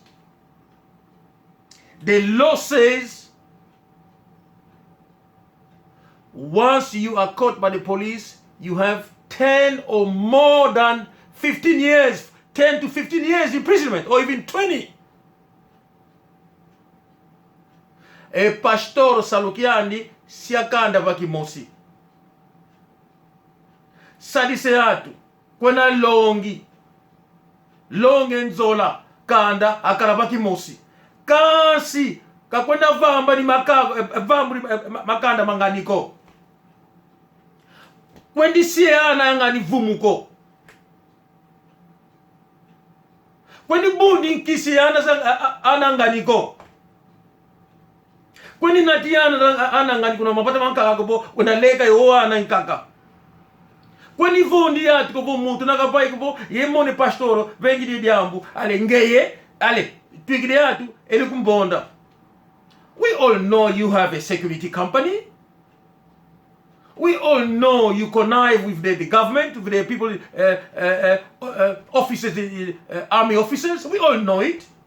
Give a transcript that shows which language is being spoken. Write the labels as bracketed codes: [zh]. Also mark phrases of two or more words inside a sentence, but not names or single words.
[en] The law says once you are caught by the police, you have 10 or more than 15 years, 10 to 15 years imprisonment, or even 20. [kg] E pastor Salukiani siakanda vakimosi. Sadiseatu, kwena longi nzola kanda akarabaki mosi. Kasi kakwenda vamba ni makanda manganiko. Kwendi siana ngani vumuko. Kwendi bundi nkisi ana nganiko. Kwendi natiana ana ngani kuna mapata mankaka kubo kwenda leka yo ana nkaka. Kwendi vondi yati kubo mutu nakapai kubo yemone pastoro vengi di diambu ale ngeye ale twigide yatu ele kumbonda. [en] We all know you have a security company. We all know you connive with the government, with the people, officers, army officers. We all know it.